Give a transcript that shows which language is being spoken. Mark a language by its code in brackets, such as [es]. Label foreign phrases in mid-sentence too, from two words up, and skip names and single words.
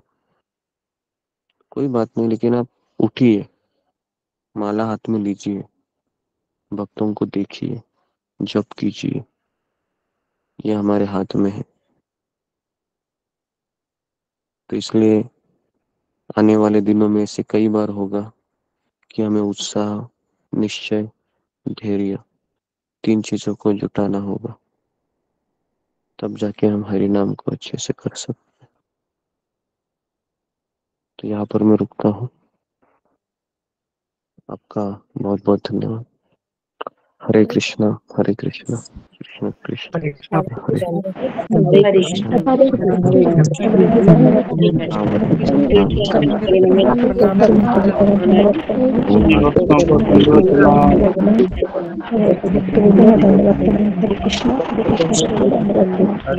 [hi] कोई बात नहीं, लेकिन आप उठिए, माला हाथ में लीजिए, भक्तों को देखिए, जप कीजिए, यह हमारे हाथ में है. तो इसलिए आने वाले दिनों में ऐसे कई बार होगा कि हमें उत्साह, निश्चय, धैर्य, 3 चीज़ों को जुटाना होगा. तब जा के हम हरि नाम को अच्छे से कर सकते. तो यहाँ पर मैं रुकता हूँ. आपका बहुत बहुत धन्यवाद. ہرے کرشنا ہرے کرشنا کرشنا کرشنا ہرے ہرے کرشنا ہرے کرشنا ہرے کرشنا. رام. ہرے کرشنا.